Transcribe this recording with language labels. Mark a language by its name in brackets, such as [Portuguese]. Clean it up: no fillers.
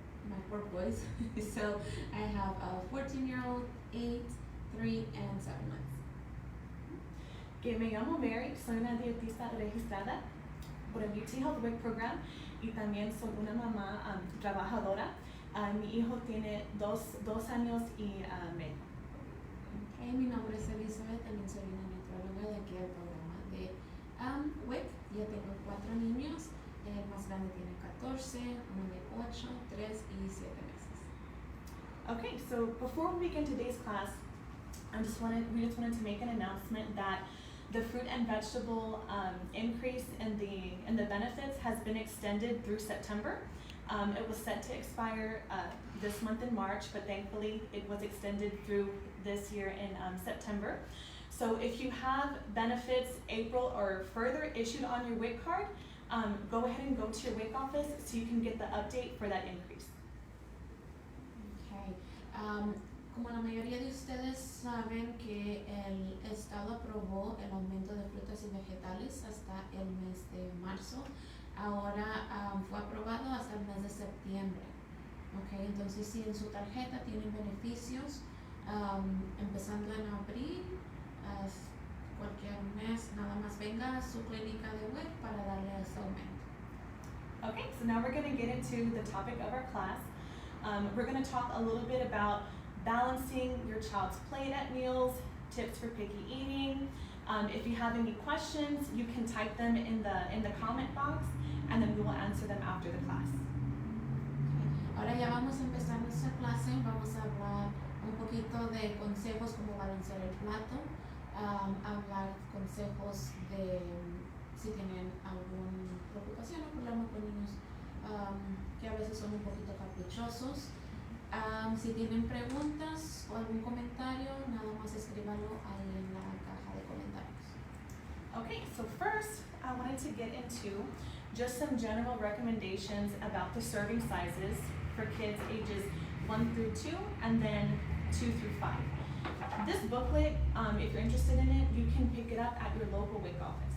[English] My four boys. So I have a 14-year-old, 8, 3, and 7 months. [Spanish] Que me llamo Mary, soy una dietista registrada por el UT Health WIC program y también soy una mamá trabajadora. Mi hijo tiene dos años y medio. Okay, mi nombre es Elizabeth, también soy una nutróloga de aquí del programa de WIC. Ya tengo 4 niños, el más grande tiene 14, uno de 8, 3 y 7 meses. [English] Okay, so before we begin today's class, we just wanted to make an announcement that the fruit and vegetable increase in the benefits has been extended through September. It was set to expire this month in March, but thankfully it was extended through this year in September. So if you have benefits April or further issued on your WIC card, go ahead and go to your WIC office so you can get the update for that increase. Okay. [Spanish] Como la mayoría de ustedes saben que el Estado aprobó el aumento de frutas y vegetales hasta el mes de marzo, ahora fue aprobado hasta el mes de septiembre. Okay, entonces si en su tarjeta tienen beneficios, empezando en abril, cualquier mes, nada más venga a su clínica de WIC para darle ese aumento. [English] Okay, so now we're going to get into the topic of our class. We're going to talk a little bit about balancing your child's plate at meals, tips for picky eating. If you have any questions, you can type them in the comment box, and then we will answer them after the class. Okay. [Spanish] Ahora ya vamos a empezar nuestra clase. Vamos a hablar un poquito de consejos como balancear el plato, hablar consejos de si tienen alguna preocupación o problema con niños que a veces son un poquito caprichosos. Si tienen preguntas o algún comentario, nada más escríbanlo ahí en la caja de comentarios. [English] Okay, so first I wanted to get into just some general recommendations about the serving sizes for kids ages 1 through 2 and then 2 through 5. This booklet, if you're interested in it, you can pick it up at your local WIC office.